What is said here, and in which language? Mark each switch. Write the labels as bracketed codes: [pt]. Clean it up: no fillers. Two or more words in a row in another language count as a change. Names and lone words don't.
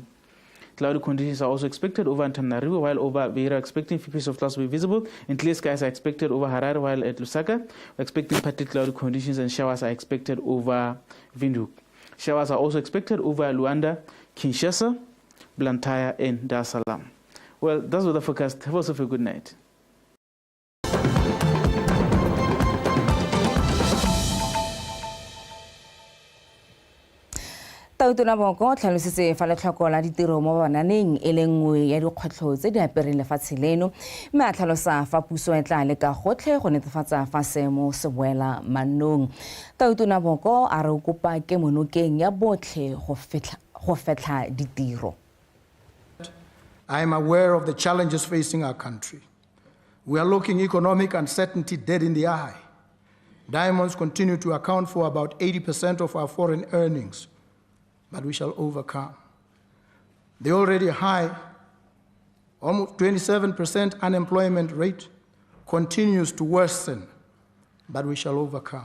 [en] Cloudy conditions are also expected over Antananarivo, while over Beira, expecting few pieces of clouds to be visible, and clear skies are expected over Harare, while at Lusaka, we're expecting partly cloudy conditions, and showers are expected over Windhoek. Showers are also expected over Luanda, Kinshasa, Blantyre, and Dar es Salaam. Well, that's what the forecast. Have yourself a good night. [tn] Tona Boko tlhalositse fa letlhoko la ditiro mo bananeng e le nngwe ya dikgwetlho tse di apereng lefatshe leno, mme a tlhalosa fa puso e tla leka gotlhe go netefatsa fa seemo se boela mannong. Tona Boko a re o kopa kemonokeng ya botlhe go fetla ditiro. [en] I am aware of the challenges facing our country. We are looking economic uncertainty dead in the eye. Diamonds continue to account for about 80% of our foreign earnings, but we shall overcome. The already high, almost 27% unemployment rate continues to worsen, but we shall overcome.